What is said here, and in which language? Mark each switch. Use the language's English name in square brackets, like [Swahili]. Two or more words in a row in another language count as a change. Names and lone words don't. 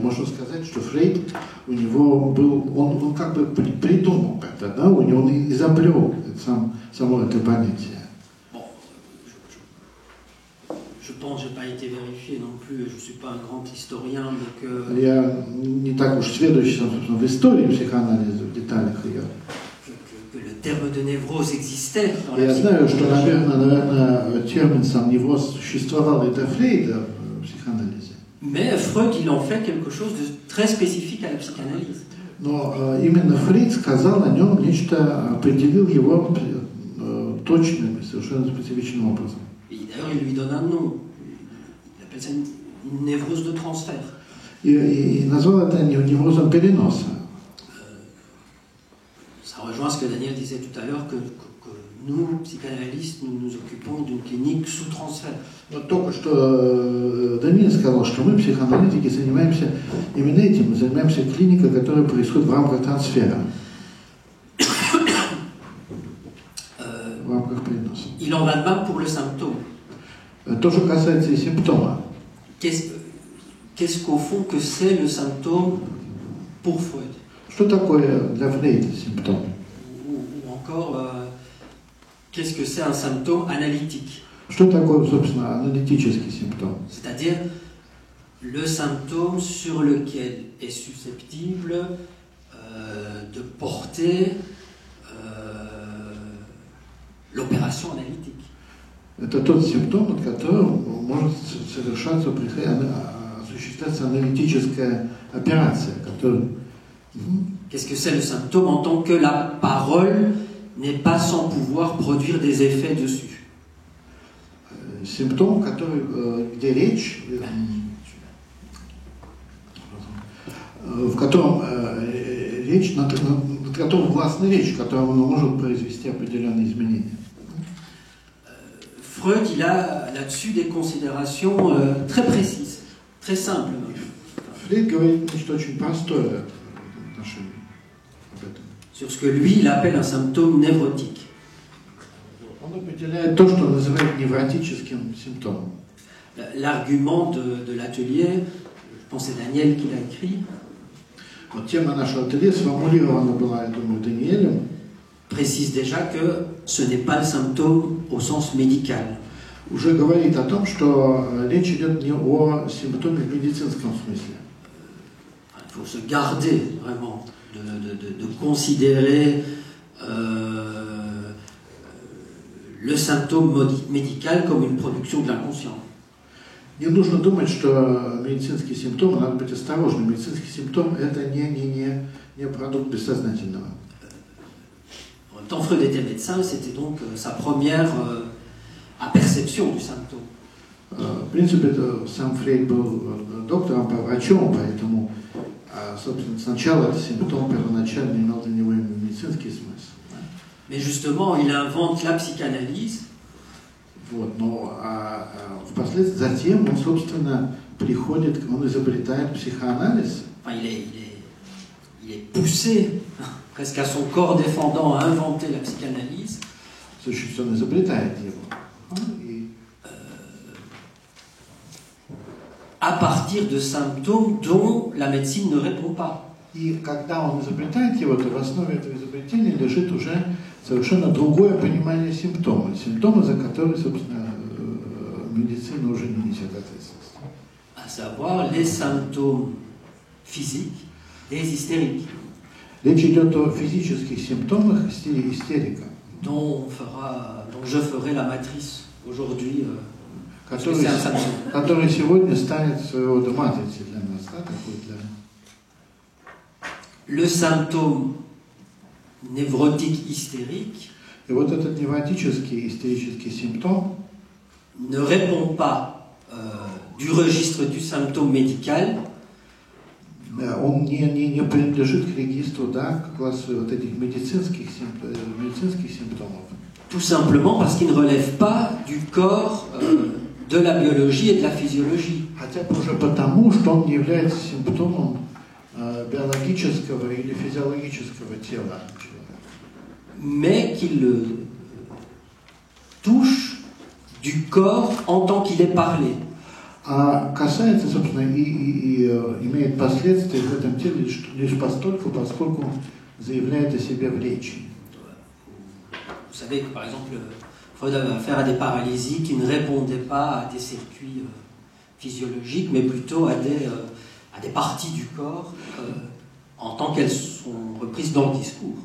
[Russian] Можно сказать, что Фрейд, у него был, он как бы придумал это, да, он изобрел само это понятие. [French] Bon, je pense, je n'ai pas été vérifié non plus, je ne suis pas un grand historien, mais que... [Russian] Я не так уж сведущ, собственно, в истории психоанализа, в деталях ее. [French] Que le terme de névrose existait dans la [Russian] Я знаю, что, наверное, термин сам невроз существовал и до Фрейда в психоанализе. [French] Mais Freud, il en fait quelque chose de très spécifique à la psychanalyse. [Russian] Но именно Фрейд сказал о нем нечто, определил его точным, совершенно специфичным образом. [French] Et d'ailleurs, il lui donne un nom. Il appelle ça une névrose de transfert. [Russian] И назвал это неврозом переноса. [French] Ça rejoint ce que Daniel disait tout à l'heure, que nous, psychanalystes, nous nous occupons d'une clinique sous transfert. [Russian] Вот только что Даниил сказал, что мы, психоаналитики, занимаемся именно этим. Мы занимаемся клиникой, которая происходит в рамках трансфера. В рамках переноса. [French] Il en va de même pour le symptôme. [Russian] То, что касается и симптома. [French] Qu'est-ce qu'au fond que c'est le symptôme pour Freud? [Russian] Что такое для Фрейда симптом? [French] Ou encore, qu'est-ce que c'est un symptôme analytique? [Russian] Что такое, собственно, аналитический симптом? [French] C'est-à-dire le symptôme sur lequel est susceptible de porter l'opération analytique. [Russian] Это тот симптом, от которого может совершаться, осуществляться аналитическая операция, которая... [French] Qu'est-ce que c'est le symptôme en tant que la parole n'est pas sans pouvoir produire des effets dessus? [Russian] Симптом, который, где речь, в котором речь, над которым властна речь, в котором он может произвести определенные изменения. [French] Freud, il a là-dessus des considérations très précises, très simples. [Russian] Фрейд говорит нечто очень простое в отношении об этом. [French] Sur ce que lui, il appelle un symptôme névrotique. [Russian] Он определяет то, что называют невротическим симптомом. [French] L'argument de l'atelier, je pense que c'est Daniel qui l'a écrit. [Russian] Вот тема нашего ателье сформулирована была, я думаю, Даниэлем. [French] Précise déjà que ce n'est pas le symptôme au sens médical. [Russian] Уже говорит о том, что речь идет не о симптоме в медицинском смысле. Il faut se garder vraiment de considérer le symptôme médical comme une production de l'inconscient. Не нужно думать, что медицинский симптом, надо быть осторожным. Медицинский симптом – это не продукт бессознательного. [French] En même temps, Freud était médecin, c'était donc sa première aperception du symptôme. [Russian] В принципе, сам Фрейд был доктором, врачом, поэтому, собственно, сначала этот симптом первоначально имел для него медицинский смысл. [French] Mais justement, il invente la psychanalyse. [Russian] Вот, но впоследствии, затем он, собственно, приходит, он изобретает психоанализ. [French] Enfin, il est poussé presque à son corps défendant à inventer la psychanalyse. [Russian] Существенно, он изобретает его. [French] À partir de symptômes dont la médecine ne répond pas. [Russian] И когда он изобретает его, то в основе этого изобретения лежит уже совершенно другое понимание симптома. Симптомы, за которые, собственно, медицина уже не несет ответственности. [French] À savoir les symptômes physiques des hystériques. [Russian] Речь идет о физических симптомах истерика. [French] Dont je ferai la matrice aujourd'hui. [Russian] Который сегодня станет своего рода матрицей для нас, да, такой для... [French] Le symptôme névrotique hystérique. [Russian] И вот этот невротический истерический симптом [French] ne répond pas du registre du symptôme médical. [Russian] Он не принадлежит к регистру, да, к классу вот этих медицинских симптомов. [French] Tout simplement parce qu'il ne relève pas du corps de la biologie et de la physiologie. [Russian] Хотя бы уже потому, что он не является симптомом биологического или физиологического тела человека. [French] Mais qu'il touche du corps en tant qu'il est parlé. [Russian] А касается, собственно, и имеет последствия в этом теле лишь постольку, поскольку заявляет о себе в речи. [French] Vous savez que, par exemple, Freud avait affaire à des paralysies qui ne répondaient pas à des circuits physiologiques, mais plutôt à des parties du corps en tant qu'elles sont reprises dans le discours.